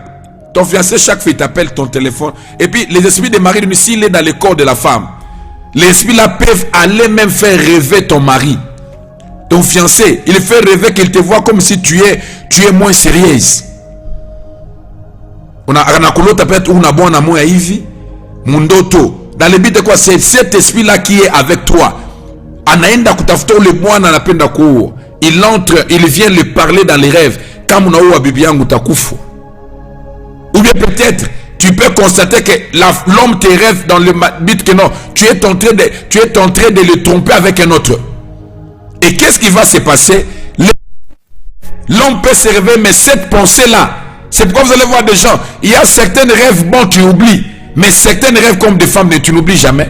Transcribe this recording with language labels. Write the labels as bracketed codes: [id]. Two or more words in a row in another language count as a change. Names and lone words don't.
[fr] Ton fiancé, chaque fois, il t'appelle ton téléphone. Et puis, les esprits des maris de nuit, s'il est dans le corps de la femme, les esprits-là peuvent aller même faire rêver ton mari. Ton fiancé, il fait rêver qu'il te voit comme si tu es moins sérieuse. On a peut-être une bonne amour à Ivi, Mundoto. Dans le but de quoi? C'est cet esprit-là qui est avec toi. [sw] Anaenda kutafuta ule mwana anapenda kuoa. [fr] Il entre, il vient lui parler dans les rêves. [sw] Kama unaoa bibi yangu utakufa. [fr] Ou bien peut-être tu peux constater que l'homme te rêve dans le but que non, tu es en train de le tromper avec un autre. Et qu'est-ce qui va se passer? L'homme peut se réveiller, mais cette pensée-là, c'est pourquoi vous allez voir des gens, il y a certains rêves bons, tu oublies, mais certains rêves comme des femmes, tu n'oublies jamais.